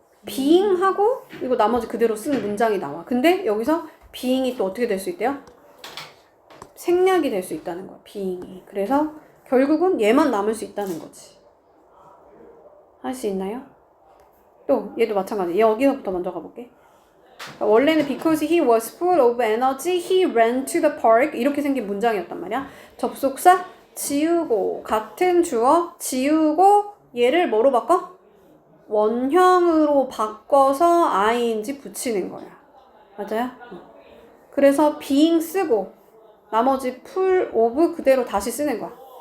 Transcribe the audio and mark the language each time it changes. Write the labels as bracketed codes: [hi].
[ko] being하고 이거 나머지 그대로 쓰는 문장이 나와. 근데 여기서 being이 또 어떻게 될 수 있대요? 생략이 될 수 있다는 거야. being이. 그래서 결국은 얘만 남을 수 있다는 거지. 할 수 있나요? 또 얘도 마찬가지. 여기서부터 먼저 가볼게. 원래는 [en] because he was full of energy, he ran to the park [ko] 이렇게 생긴 문장이었단 말이야. 접속사 지우고 같은 주어 지우고 얘를 뭐로 바꿔? 원형으로 바꿔서 ing 붙이는 거야. 맞아요? 그래서 being 쓰고 나머지 full of 그대로 다시 쓰는 거야.